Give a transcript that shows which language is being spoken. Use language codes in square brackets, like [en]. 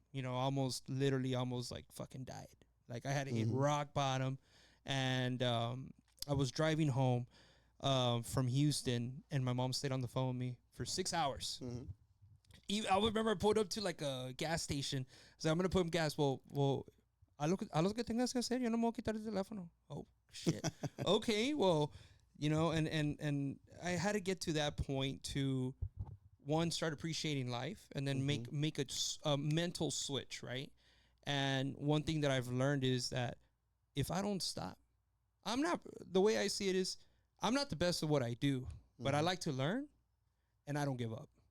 [en] You know, almost like fucking died. Like I had to hit rock bottom, and I was driving home from Houston, and my mom stayed on the phone with me for 6 hours. I remember I pulled up to like a gas station. So I'm gonna put gas. [es] Well, a lo que tengas que hacer, yo no me voy a quitar el teléfono. [en] Oh shit. Okay, well, you know, and I had to get to that point to one, start appreciating life, and then make a mental switch, right? And one thing that I've learned is that if I don't stop, the way I see it is, I'm not the best at what I do, but I like to learn, and I don't give up.